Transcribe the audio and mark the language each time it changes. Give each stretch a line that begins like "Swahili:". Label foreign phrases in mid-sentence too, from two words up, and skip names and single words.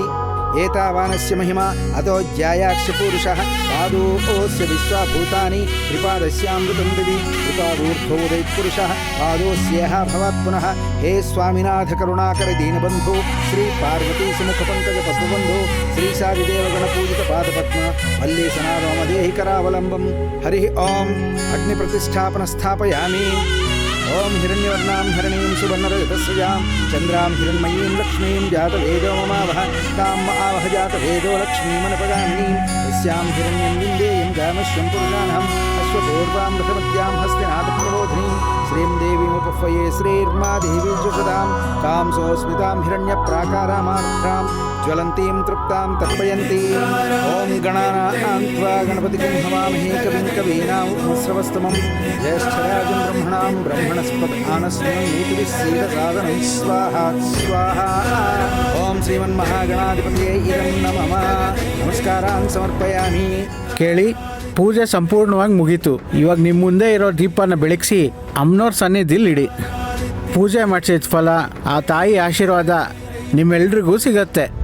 Sanskrit: ಏತಾವಾನಸ್ಯ ಮಹಿಮಾ ಅತೋ ಜ್ಯಾಯಾಕ್ಷ ಪುರುಷಃ ಪಾದೋಸ್ಯ ವಿಶ್ವಭೂತಾನಿ ತ್ರಿಪಾದಸ್ಯಾಮೃತಂ ದಿವಿ ತ್ರಿಪಾದೂರ್ಧ್ವೋದಯ ಪುರುಷಃ ಪಾದೋಸ್ಯೇಹ ಭವಾತ್ ಪುನಃ. ಹೇ ಸ್ವಾಮಿನಾಥ ಕರುಣಾಕರ ದೀನಬಂಧು ಶ್ರೀ ಪಾರ್ವತೀ ಸುಮುಖ ಪಂಕಜ ಪದ್ಮಬಂಧು ಶ್ರೀ ಸಾದಿದೇವಗಣ ಪೂಜಿತ ಪಾದಪದ್ಮ ಮಲ್ಲೀಸನಾದ ಮಮ ದೇಹಿ ಕರಾವಲಂಬಂ. ಹರಿ ಓಂ ಅಗ್ನಿ ಪ್ರತಿಷ್ಠಾಪನ ಸ್ಥಾಪಯಾಮಿ. ಓಂ ಹಿರಣ್ಯವರ್ಣಾಂ ಹರಿಣೀಂ ಸುವರ್ಣರಜತಸ್ರಜಾಂ ಚಂದ್ರಾಂ ಹಿರಣ್ಮಯೀಂ ಲಕ್ಷ್ಮೀಂ ಜಾತವೇದೋ ಮಮಾವಹ ತಾಂ ಆವಹ ಜಾತವೇದೋ ಲಕ್ಷ್ಮೀಮನಪಗಾಮಿನೀಂ ಯಸ್ಯಾಂ ಹಿರಣ್ಯಂ ವಿಂದೇಯಂ ಗಾಮಶ್ವಂ ಪುರುಷಾಣಂ ಅಶ್ವಪೂರ್ವಾಂ ರಥಮತ್ಯಾಂ ಹಸ್ತಿನಾಥಪ್ರಬೋಧಿನೀಂ ಶ್ರೀಂ ದೇವೀಮುಪಹ್ವಯೇ ಶ್ರೀರ್ಮಾ ದೇವೀ ಜುಷದಾಂ ತಾಂ ಸೋಸ್ಮಿತಾಂ ಹಿರಣ್ಯಪ್ರಾಕಾರಾಮಾರ್ಧ್ರಾಂ ಜ್ವಲಂತೀಂ ತೃಪ್ತಾಂ ತರ್ಪಯಂತೀಂ. ಓಂ ಗಣಾನಾಂ ತ್ವಾ ಗಣಪತಿಂ ಹವಾಮಹೇ ಕವಿಂ ಕವೀನಾಮುಪಮಸ್ರವಸ್ತಮಂ ಜ್ಯೇಷ್ಠರಾಜಂ ಬ್ರಹ್ಮಣಾಂ ಬ್ರಹ್ಮಣಸ್ಪತ ಆನಶೃಣ್ವನ್ನೋತಿಭಿಸ್ಸೀದಸಾದನಂ ಸ್ವಾಹಾ ಸ್ವಾಹಾ. ಓಂ ಶ್ರೀಮನ್ಮಹಾಗಣಾಧಿಪತಿಯೇ ಇರಂ ನಮಃ. ನಮಸ್ಕಾರಾನ್ ಸಮರ್ಪಯಾಮಿ.
Kannada: ಕೇಳಿ, ಪೂಜೆ ಸಂಪೂರ್ಣವಾಗಿ ಮುಗೀತು. ಇವಾಗ ನಿಮ್ಮ ಮುಂದೆ ಇರೋ ದೀಪನ ಬೆಳಗಿಸಿ ಅಮ್ಮನವ್ರ ಸನ್ನಿಧಿಲಿ ಇಡಿ. ಪೂಜೆ ಮಾಡಿಸಿದ ಫಲ, ಆ ತಾಯಿ ಆಶೀರ್ವಾದ ನಿಮ್ಮೆಲ್ರಿಗೂ ಸಿಗತ್ತೆ.